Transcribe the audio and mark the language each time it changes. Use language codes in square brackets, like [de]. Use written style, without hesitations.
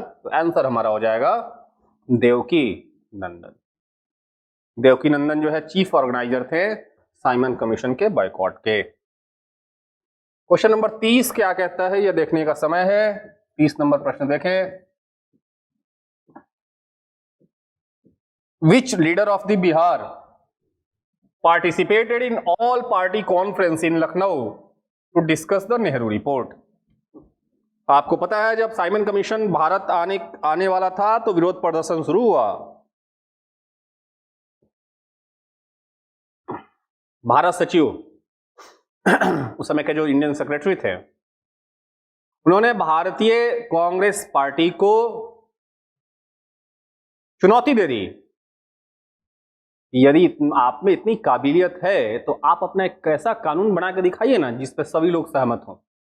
[hi] तो आंसर हमारा हो जाएगा देवकी नंदन। देवकी नंदन जो है चीफ ऑर्गेनाइजर थे साइमन कमीशन के बॉयकॉट के। क्वेश्चन नंबर 30 क्या कहता है यह देखने का समय है। 30 नंबर प्रश्न देखें। [en] Which leader of the Bihar participated in all party conference in Lucknow to discuss the Nehru report? [hi] आपको पता है जब साइमन कमीशन भारत आने वाला था तो विरोध प्रदर्शन शुरू हुआ। भारत सचिव उस समय के जो इंडियन सेक्रेटरी थे उन्होंने भारतीय कांग्रेस पार्टी को चुनौती दे दी, यदि आप में इतनी काबिलियत है तो आप अपना एक ऐसा कानून बना के दिखाइए ना जिस पर सभी लोग सहमत हों।